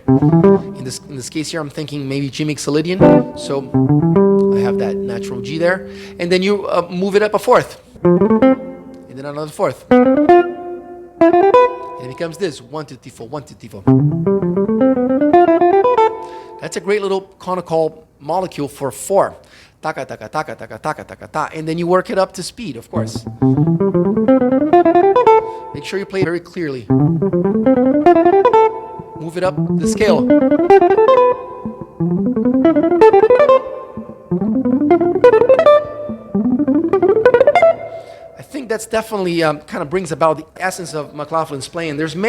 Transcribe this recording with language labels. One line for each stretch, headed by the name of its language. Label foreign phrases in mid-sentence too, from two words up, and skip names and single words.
English: In this case here, I'm thinking maybe G mixolydian, so I have that natural G there, and then you move it up a 4th, and then another 4th, and it becomes this 1, 2, 3, 4, 1, 2, 3, 4. That's a great little conical molecule for 4. Taka, taka, taka, taka, taka, taka, ta, and then you work it up to speed, of course. Make sure you play it very clearly. Move it up the scale. I think that's definitely kind of brings about the essence of McLaughlin's playing.